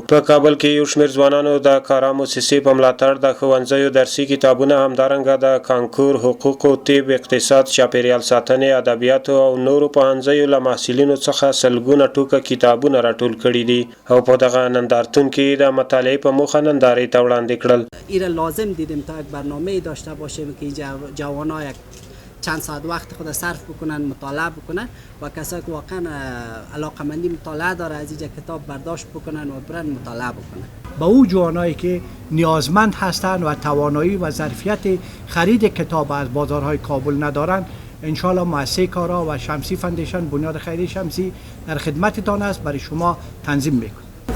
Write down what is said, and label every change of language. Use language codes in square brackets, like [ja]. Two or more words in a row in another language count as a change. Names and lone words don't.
[ps] په کابل کې یو شمېر ځوانانو د کارا موسسې په ملاتړ د ښوونځیو درسي کتابونه، همدارنګه د کانکور، حقوقو، طب، اقتصاد، چاپیریال ساتنې، ادبیاتو او نورو پوهنځیو له محصلینو څخه سلګونه ټوکه کتابونه راټول کړي دي او په دغه نندارتون کې د مطالعې په موخه نندارې ته وړاندې کړل. [fa] ایره لازم دیدیم تا یک برنامه داشته باشیم که جوان‌ها یک چند ساعت وقت خود صرف بکنن، مطالعه بکنن و کسایی که واقعا علاقمندی مطالعه داره از اینجا کتاب برداشت بکنن و برن مطالعه بکنن. با او جوانایی که نیازمند هستند و توانایی و ظرفیت خرید کتاب از بازارهای کابل ندارند، انشالله مؤسسه کارا و شمسی فاندیشن، بنیاد خیریه شمسی در خدمتتان است، برای شما تنظیم میکنه.